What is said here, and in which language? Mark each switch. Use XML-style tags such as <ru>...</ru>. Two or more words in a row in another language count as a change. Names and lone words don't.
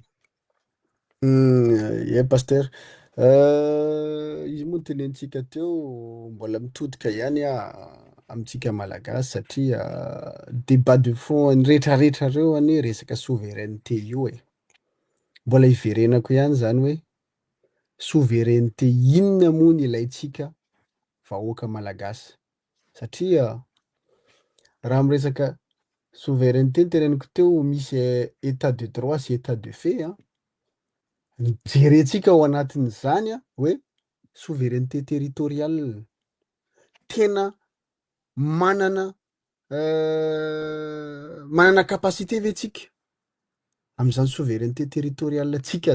<mg>Ie pasteur, izy moa tenenintsika teo mbola mitodika ihany amintsika malagasy satria</mg> <fr>débat de fond</fr> <mg>ny rehetrarehetra reo anie resaka souveraineté io e. Mbola iverenako ihany zany hoe souveraineté inona moa ny ilaitsika vahoaka malagasy satria raha miresaka souveraineté ny teneniko teo misy</mg> <fr>état de droit</fr> <mg>sy</mg> <fr>état de fait</fr> <mg>a. Jerentsika ao anatin'izany hoe</mg> <fr>souveraineté territoriale</fr> <mg>tena manana manana capacité ve tsika am'izany</mg> <fr>souveraineté territoriale</fr> <mg>tsika</mg>